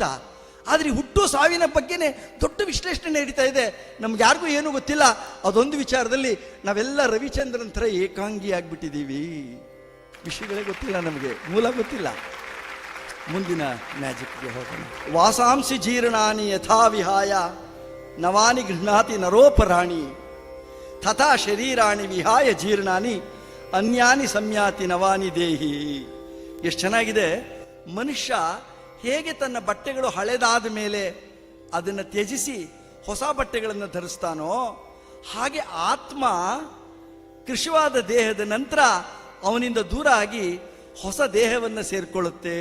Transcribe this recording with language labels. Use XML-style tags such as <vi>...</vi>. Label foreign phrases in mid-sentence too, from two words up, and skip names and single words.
<kn>ಆದ್ರೆ ಹುಟ್ಟು ಸಾವಿನ ಬಗ್ಗೆನೇ ದೊಡ್ಡ ವಿಶ್ಲೇಷಣೆ ನಡೀತಾ ಇದೆ. ನಮ್ಗೆ ಯಾರಿಗೂ ಏನೂ ಗೊತ್ತಿಲ್ಲ. ಅದೊಂದು ವಿಚಾರದಲ್ಲಿ ನಾವೆಲ್ಲ ರವಿಚಂದ್ರನ್ ಥರ ಏಕಾಂಗಿ ಆಗ್ಬಿಟ್ಟಿದ್ದೀವಿ. ವಿಷಯಗಳೇ ಗೊತ್ತಿಲ್ಲ ನಮಗೆ, ಮೂಲ ಗೊತ್ತಿಲ್ಲ. ಮುಂದಿನ ಮ್ಯಾಜಿಕ್ಗೆ ಹೋಗೋಣ.</kn> <sa>ವಾಸಾಂಸಿ ಜೀರ್ಣಾನಿ ಯಥಾ ವಿಹಾಯ ನವಾನಿ ಗೃಹ್ಣಾತಿ ನರೋಪರಾಣಿ ತಥಾ ಶರೀರಾಣಿ ವಿಹಾಯ ಜೀರ್ಣಾನಿ ಅನ್ಯಾನಿ ಸಂಯಾತಿ ನವಾನಿ ದೇಹಿ.</sa> <kn>ಎಷ್ಟು ಚೆನ್ನಾಗಿದೆ. ಮನುಷ್ಯ ಹೇಗೆ ತನ್ನ ಬಟ್ಟೆಗಳು ಹಳೆದಾದ ಮೇಲೆ ಅದನ್ನು ತ್ಯಜಿಸಿ ಹೊಸ ಬಟ್ಟೆಗಳನ್ನು ಧರಿಸ್ತಾನೋ, ಹಾಗೆ ಆತ್ಮ ಕೃಶವಾದ ದೇಹದ ನಂತರ ಅವನಿಂದ ದೂರ ಆಗಿ ಹೊಸ ದೇಹವನ್ನು ಸೇರಿಕೊಳ್ಳುತ್ತೆ.</kn>